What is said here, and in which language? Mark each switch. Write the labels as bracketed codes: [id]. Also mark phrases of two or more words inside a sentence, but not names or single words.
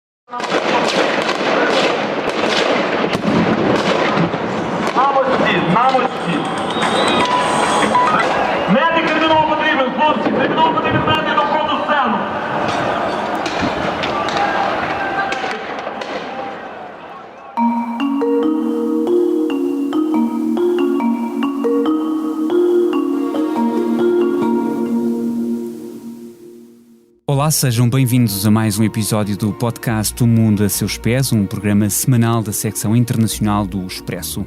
[uk] Мамочки! Медик терміново потрібен, хлопці! Терміново потрібен медик на входу в сцену! [pt] Olá, sejam bem-vindos a mais um episódio do podcast O Mundo a Seus Pés, um programa semanal da secção internacional do Expresso.